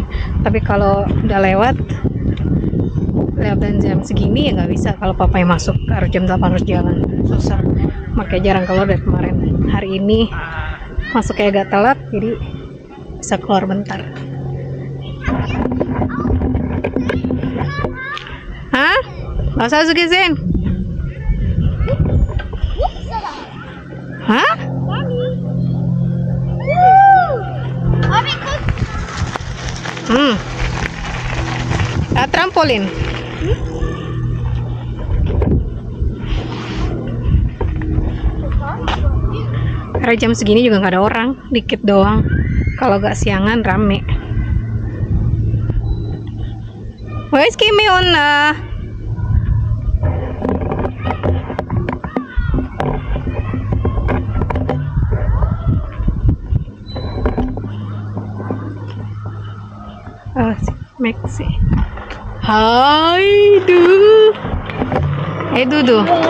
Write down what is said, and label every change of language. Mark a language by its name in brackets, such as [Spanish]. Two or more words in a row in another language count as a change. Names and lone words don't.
[Indonesian] Tapi kalau udah lewat dan jam segini ya nggak bisa. Kalau papa yang masuk harus jam 8 harus jalan, susah. Makanya jarang keluar dari kemarin. Hari ini masuknya agak telat, jadi bisa keluar bentar. Hah? [German] Was hast du gesehen? Hah? Mami, guck. Trampolin. [Indonesian] Karena jam segini juga nggak ada orang, dikit doang. Kalau nggak siangan rame. [English] Where's Kimi on? Maxi. [German] Hai, Du. Hey, Dudu.